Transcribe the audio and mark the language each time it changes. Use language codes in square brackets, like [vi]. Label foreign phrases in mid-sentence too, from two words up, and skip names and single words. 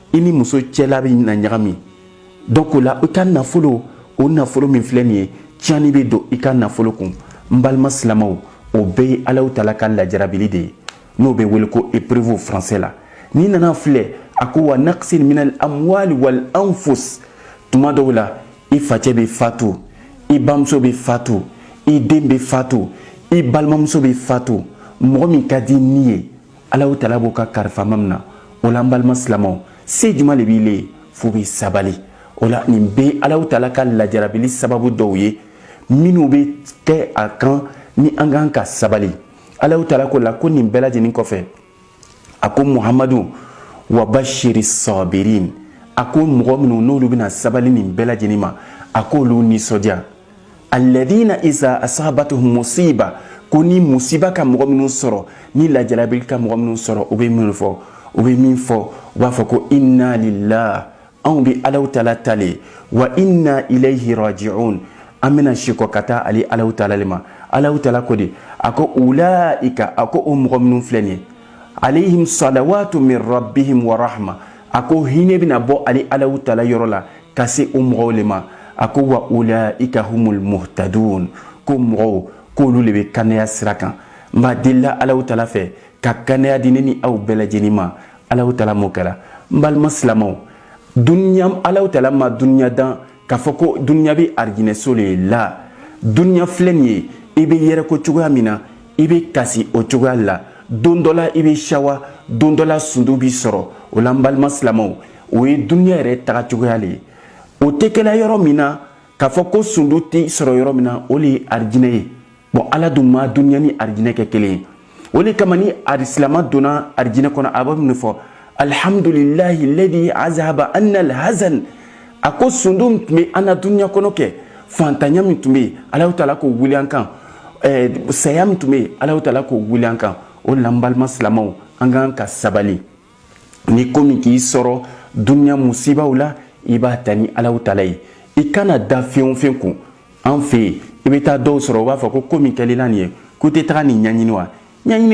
[bm] bɛ na ɲagami donc o la i ka nafolo o nafolo min filɛ nin ye tiɲɛni bɛ don i ka nafolo kun n balima silamɛw o bɛɛ ye Alahu Ta'ala ka lajarabili de ye n'o bɛ wele ko épreuve français la n'i nana filɛ a ko [ar] ونقص من الأموال والأنفس [bm] tuma dɔw la i facɛ bɛ fatu i bamuso bɛ fatu i den bɛ fatu i balimamuso bɛ fatu mɔgɔ min ka di ni ye Alahu Ta'ala b'o ka kalifama min na o la n balima silamɛw se jumɛn de b'i le ye fo bɛ sabali o la nin bɛ Alahu Ta'ala ka lajarabili sababu dɔw ye minnu bɛ kɛ a kan ni an kan ka sabali Alahu Ta'ala ko la ko nin bɛɛ lajɛlen kɔfɛ a ko Muhamadu [ar] وبشر الصابرين [bm] a ko mɔgɔ minnu n'olu bɛna sabali nin bɛɛ lajɛlen ma a k'olu nisɔndiya [ar] الذين إذا أصابتهم مصيبة [bm] ko ni musiba ka mɔgɔ minnu sɔrɔ ni lajarabili ka mɔgɔ minnu sɔrɔ u bɛ min fɔ u b'a fɔ ko [ar] إنا لله [bm] anw bɛ Alahu Ta'ala tale [ar] وإنا إليه راجعون [bm] an bɛna siko ka taa ale Alahu Ta'ala le ma Alahu Ta'ala ko de a ko ulaika a ko o mɔgɔ minnu filɛ nin ye [ar] عليهم صلوات من ربهم ورحمة [bm] a ko hinɛ bɛna bɔ ale Alahu Ta'ala yɔrɔ la ka se o mɔgɔw le ma a ko [ar] وأولئك هم المهتدون [bm] ko mɔgɔw k'olu le bɛ kɛnɛya sira kan n b'a delila Alahu Ta'ala fɛ ka kɛnɛya di ne ni aw bɛɛ lajɛlen ma Alahu Ta'ala m'o kɛra n balima silamɛw dunya Alahu Ta'ala ma dunya dan k'a fɔ ko dunya bɛ arijinɛso le la dunya filɛ nin ye i bɛ yɛrɛ ko cogoya min na i bɛ kasi o cogoya la don dɔ la i bɛ sawa don dɔ la sundu b'i sɔrɔ o la n balima silamɛw o ye dunya yɛrɛ taga cogoya le ye o tɛ kɛla yɔrɔ min na k'a fɔ ko sundu tɛ sɔrɔ yɔrɔ min na o le ye arijinɛ ye bon Ala dun ma dunya ni arijinɛ kɛ kelen ye o de kama ni silamɛ donna arijinɛ kɔnɔ a bɛ mun fɔ [ar] الحمد لله الذي أذهب عنا الحزن [bm] a ko sundu tun bɛ an na dunya kɔnɔ kɛ fantanya min tun bɛ yen Alahu Ta'ala k'o wuli an kan saya min tun bɛ yen Alahu Ta'ala k'o wuli an kan o la n balima silamɛw an kan ka sabali ni ko min k'i sɔrɔ dunya musibaw la i b'a ta ni Alahu Ta'ala ye i kana da fɛn o fɛn kun an fɛ yen i bɛ taa dɔw sɔrɔ u b'a fɔ ko ko min kɛl'i la nin ye k'u tɛ taga nin ɲɛɲini wa ɲɛɲini